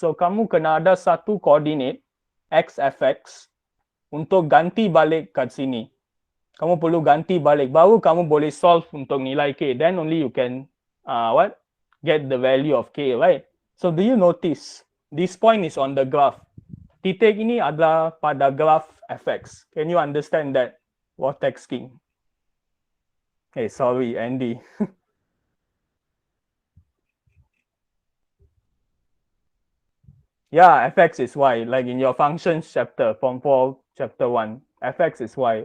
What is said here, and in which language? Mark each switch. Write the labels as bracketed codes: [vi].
[ms] So kamu kena ada satu coordinate x fx untuk ganti balik kat sini. Kamu perlu ganti balik. Baru kamu boleh [en] solve [ms] untuk nilai k. [en] Then only you can get the value of k, right? So do you notice this point is on the graph? [ms] Titik ini adalah pada graph fx. [en] Can you understand that? Vortex king. Hey, sorry, Andy. Yeah, fx is y. Like in your functions chapter, form 4, chapter 1, fx is y.